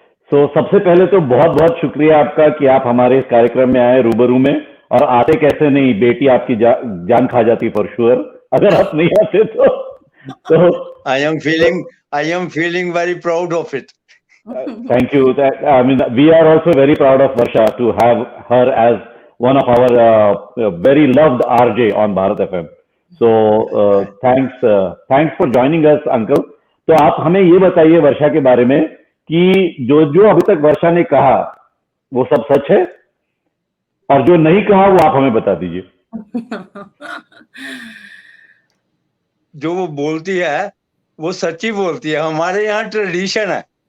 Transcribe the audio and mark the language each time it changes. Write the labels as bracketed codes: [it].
[hi] तो सबसे पहले तो बहुत बहुत शुक्रिया आपका कि आप हमारे इस कार्यक्रम में आए रूबरू में, और आते कैसे नहीं, बेटी आपकी जान खा जाती [en] for sure [hi] अगर आप नहीं आते तो [en] I am feeling very proud of it. thank you. I mean, we are also very proud of Varsha to have her as one of our very loved RJ on Bharat FM. So thanks for joining us, uncle. [hi] तो आप हमें ये बताइए वर्षा के बारे में कि जो जो अभी तक वर्षा ने कहा वो सब सच है, और जो नहीं कहा वो आप हमें बता दीजिए. जो वो बोलती है वो सच्ची बोलती है. हमारे यहाँ ट्रेडिशन है.